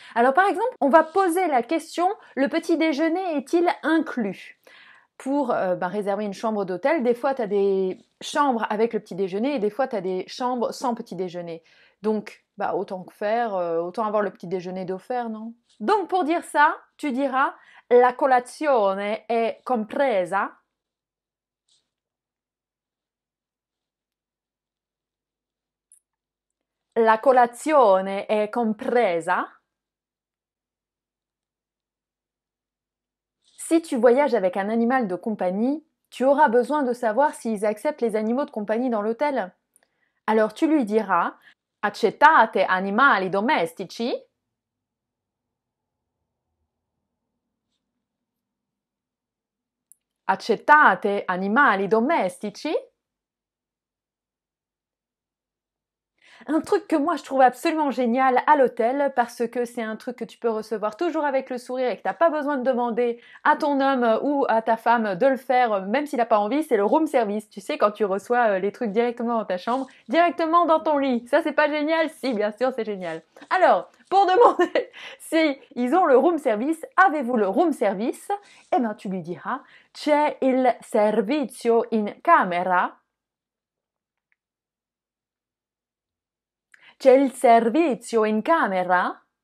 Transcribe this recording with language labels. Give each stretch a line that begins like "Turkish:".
French: Alors par exemple, on va poser la question, le petit déjeuner est-il inclus? Pour réserver une chambre d'hôtel, des fois tu as des chambres avec le petit déjeuner et des fois tu as des chambres sans petit déjeuner. Donc, autant que faire, autant avoir le petit déjeuner d'offert, non? Donc pour dire ça, tu diras
Italian: la colazione è compresa. La colazione è compresa.
French: Si tu voyages avec un animal de compagnie, tu auras besoin de savoir s'ils acceptent les animaux de compagnie dans l'hôtel. Alors tu lui diras
Italian: accettate animali domestici? Accettate animali domestici?
French: Un truc que moi je trouve absolument génial à l'hôtel parce que c'est un truc que tu peux recevoir toujours avec le sourire et que tu n'as pas besoin de demander à ton homme ou à ta femme de le faire même s'il n'a pas envie, c'est le room service. Tu sais, quand tu reçois les trucs directement dans ta chambre, directement dans ton lit. Ça, c'est pas génial? Si, bien sûr, c'est génial. Alors, pour demander si ils ont le room service, avez-vous le room service? Tu lui diras
Italian: c'è il servizio in camera? C'è il servizio in camera?